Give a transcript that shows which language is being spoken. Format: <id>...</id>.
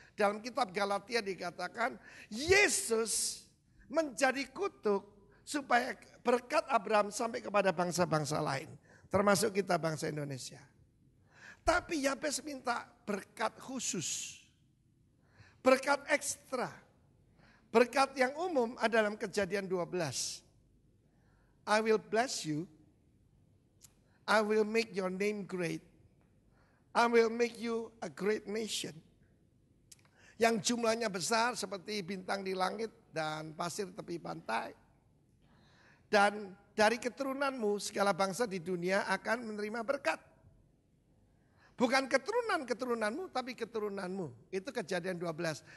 <id>Dalam kitab Galatia dikatakan, Yesus menjadi kutuk supaya berkat Abraham sampai kepada bangsa-bangsa lain. Termasuk kita bangsa Indonesia. Tapi Yabez minta berkat khusus. Berkat ekstra. Berkat yang umum ada dalam Kejadian 12.</id> <en>I will bless you. I will make your name great. I will make you a great nation.</en> <id>Yang jumlahnya besar seperti bintang di langit dan pasir tepi pantai. Dan dari keturunanmu segala bangsa di dunia akan menerima berkat. Bukan keturunanmu tapi keturunanmu. Itu Kejadian 12.</id>